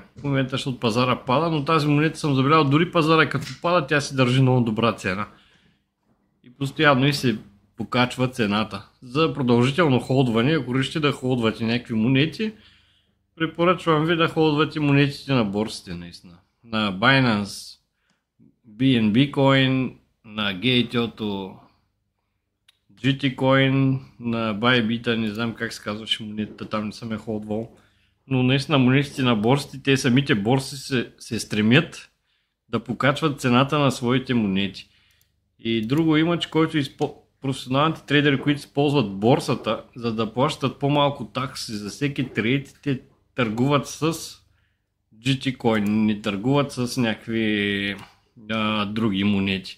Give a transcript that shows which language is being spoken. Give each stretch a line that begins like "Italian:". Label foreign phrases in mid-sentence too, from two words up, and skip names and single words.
Bulgarian: В момента, защото пазара пада, но тази монета съм забелял, дори пазара като пада, тя си държи много добра цена. И постоянно и се покачва цената. За продължително холдване, ако решите да холдвате някакви монети, препоръчвам ви да холдвате монетите на борсите наистина. На Binance, BNB Coin, на Gate.io, GT Coin, на Bybit, не знам как се казваше монетата, там не съм я холдвал. Но наистина монетите на борсите, те самите борси се стремят да покачват цената на своите монети. И друго има, че професионалните трейдери, които използват борсата, за да плащат по-малко такси за всеки трейд, те търгуват с GT Coin, не търгуват с някакви други монети.